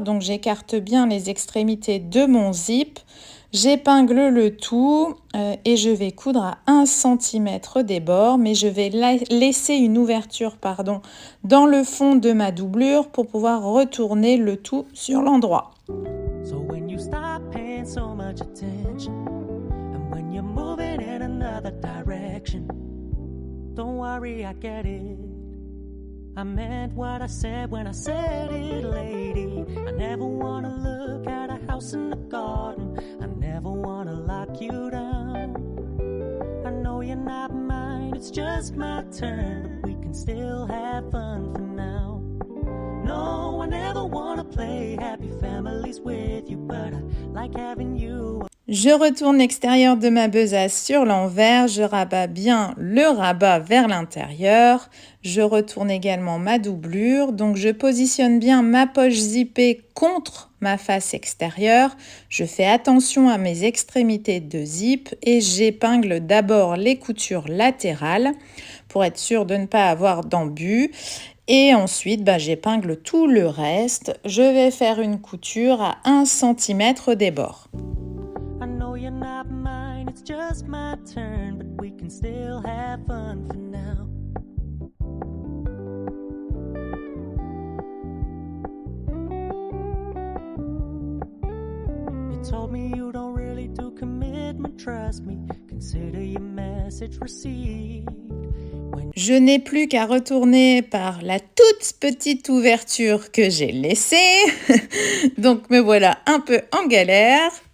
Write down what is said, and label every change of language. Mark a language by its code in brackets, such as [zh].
[fr] Donc j'écarte bien les extrémités de mon zip, j'épingle le tout et je vais coudre à 1 cm des bords, mais je vais laisser une ouverture dans le fond de ma doublure pour pouvoir retourner le tout sur l'endroit. [en] So when you stop paying so much attention and when you're moving in another direction, don't worry, I get it. I meant what I said when I said it, lady. I never wanna look at a house in the garden. I never wanna lock you down. I know you're not mine, it's just my turn, but we can still have fun for now. No, I never wanna play happy families with you, but I like having you. [fr] Je retourne l'extérieur de ma besace sur l'envers, je rabats bien le rabat vers l'intérieur, je retourne également ma doublure, donc je positionne bien ma poche zippée contre ma face extérieure, je fais attention à mes extrémités de zip et j'épingle d'abord les coutures latérales pour être sûre de ne pas avoir d'embut. Et ensuite, j'épingle tout le reste. Je vais faire une couture à 1 cm des bords. [en] I know you're not mine, it's just my turn, but we can still have fun for now. You told me you don't really do commitment, trust me, consider your message received. [fr] Je n'ai plus qu'à retourner par la toute petite ouverture que j'ai laissée. Donc me voilà un peu en galère.